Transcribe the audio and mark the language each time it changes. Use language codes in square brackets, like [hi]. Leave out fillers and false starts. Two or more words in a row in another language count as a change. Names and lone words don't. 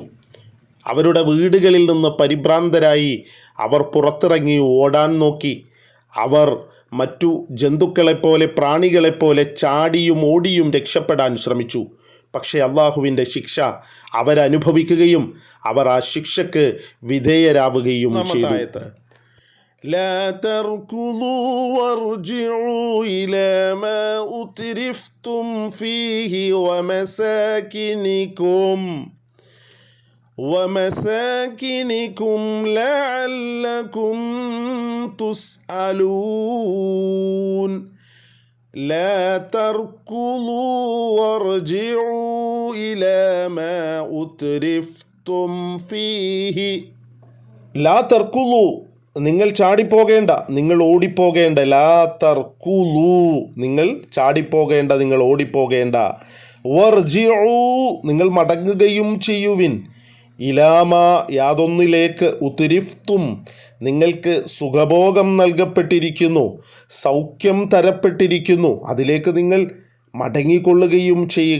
[ml] അവരുടെ വീടുകളിൽ നിന്ന് പരിഭ്രാന്തരായി അവർ പുറത്തിറങ്ങി ഓടാൻ നോക്കി. അവർ മറ്റു ജന്തുക്കളെപ്പോലെ, പ്രാണികളെപ്പോലെ ചാടിയും ഓടിയും രക്ഷപ്പെടാൻ ശ്രമിച്ചു. പക്ഷേ അള്ളാഹുവിൻ്റെ ശിക്ഷ അവരനുഭവിക്കുകയും അവർ ആ ശിക്ഷക്ക് വിധേയരാവുകയും ചെയ്തു. [ar] لا تركضوا وارجعوا إلى ما أترفتم فيه ومساكنكم لعلكم تسألون. لا تركضوا وارجعوا إلى ما أترفتم فيه. لا تركضوا, [ml] നിങ്ങൾ ചാടിപ്പോകേണ്ട, നിങ്ങൾ ഓടിപ്പോകേണ്ട. [ar] لا تركضوا, [ml] നിങ്ങൾ ചാടിപ്പോകേണ്ട, നിങ്ങൾ ഓടിപ്പോകേണ്ട. വർജിഉ, നിങ്ങൾ മടങ്ങുകയും ചെയ്യുവിൻ. ഇലാമ, യാതൊന്നിലേക്ക്, ഉത്തിരിഫ്തും, നിങ്ങൾക്ക് സുഖഭോഗം നൽകപ്പെട്ടിരിക്കുന്നു, സൗഖ്യം തരപ്പെട്ടിരിക്കുന്നു, അതിലേക്ക് നിങ്ങൾ മടങ്ങിക്കൊള്ളുകയും ചെയ്യുക.